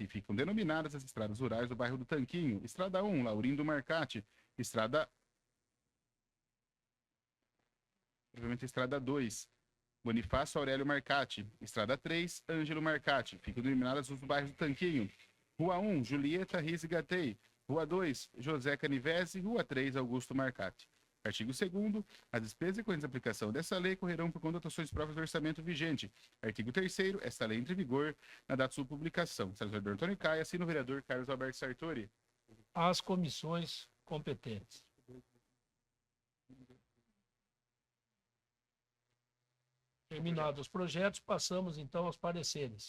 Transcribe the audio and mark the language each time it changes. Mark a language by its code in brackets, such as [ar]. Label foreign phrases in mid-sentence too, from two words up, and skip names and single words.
[pt] Ficam denominadas as estradas rurais do bairro do Tanquinho. Estrada 1, Laurindo Marcati. Estrada provavelmente Estrada 2. Bonifácio Aurélio Marcati. Estrada 3, Ângelo Marcati. Ficam denominadas os bairros do Tanquinho. Rua 1, Julieta Riz Gatei. Rua 2, José Canivese. Rua 3, Augusto Marcati. Artigo 2º. As despesas decorrentes da aplicação dessa lei correrão por condotações próprias do orçamento vigente. Artigo 3º. Esta lei entra em vigor na data de sua publicação. Senador Antônio Caia, assina o vereador Carlos Alberto Sartori. Às comissões competentes. Terminados os projetos, passamos então aos pareceres.